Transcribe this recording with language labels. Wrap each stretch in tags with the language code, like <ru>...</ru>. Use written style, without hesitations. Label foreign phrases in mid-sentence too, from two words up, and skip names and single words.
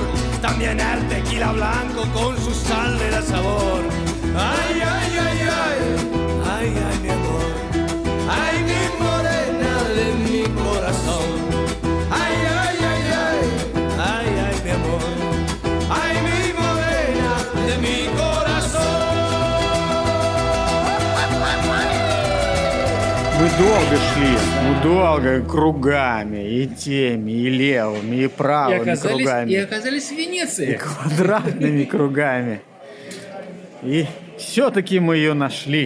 <es>También el tequila blanco con su sal le da sabor. Ay, ay, ay, ay, ay, ay, mi amor. Ay, mi morena de mi corazón. Ay, ay, ay, ay, ay, ay, mi amor. Ay, mi morena de mi corazón.</es> <ru>Мы долго шли, долго кругами, и теми, и левыми, и правыми кругами. И оказались в Венеции. И квадратными кругами. И все-таки мы ее нашли.</ru>